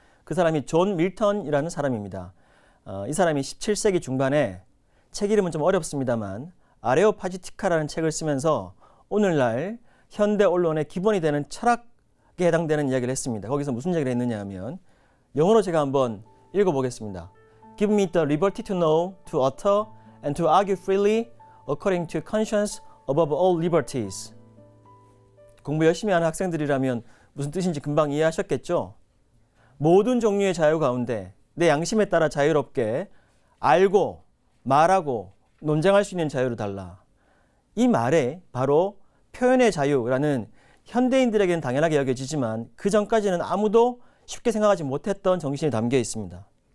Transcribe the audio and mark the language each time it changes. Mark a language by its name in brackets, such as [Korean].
[Korean] 그 사람이 존 밀턴이라는 사람입니다. 이 사람이 17세기 중반에 책 이름은 좀 어렵습니다만 아레오파지티카라는 책을 쓰면서 오늘날 현대 언론의 기본이 되는 철학에 해당되는 이야기를 했습니다. 거기서 무슨 이야기를 했느냐 하면 영어로 제가 한번 읽어보겠습니다. [English] Give me the liberty to know, to utter, and to argue freely according to conscience above all liberties. [Korean] 공부 열심히 하는 학생들이라면 무슨 뜻인지 금방 이해하셨겠죠? 모든 종류의 자유 가운데 내 양심에 따라 자유롭게 알고 말하고 논쟁할 수 있는 자유를 달라. 이 말에 바로 표현의 자유라는 현대인들에게는 당연하게 여겨지지만 그 전까지는 아무도 쉽게 생각하지 못했던 정신이 담겨 있습니다.